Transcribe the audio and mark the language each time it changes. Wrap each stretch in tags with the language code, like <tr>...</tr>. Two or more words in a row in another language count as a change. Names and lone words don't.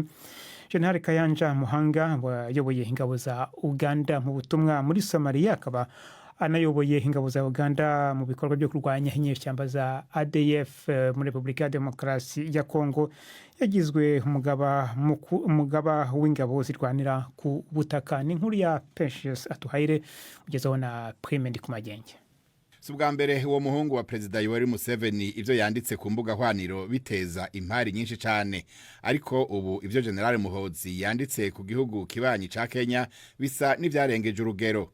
<rw>General Kayanja Muhanga wayoboye ingabo za Uganda mu butumwa muri Somalia, akaba anayoboye ingabo za Uganda mu bikorwa byo kurwanya inyeshyamba za ADF muri Repubulika ya Demokarasi ya Kongo. Yagizwe umugaba w'ingabo zirwanira ku butaka. Ni nkuru ya Precious Atuhaire ugezeho na Prime Ndikumagenge.</rw> <rn>Subwa mbere uwo muhungu wa Perezida Yoweri Museveni ivyo yanditse ku mbuga hwaniro biteza impari nyinshi cyane, ariko ubu ivyo General Muhoozi yanditse ku gihugu kibanyi ca Kenya bisa n'ivyarengeje urugero.</rn>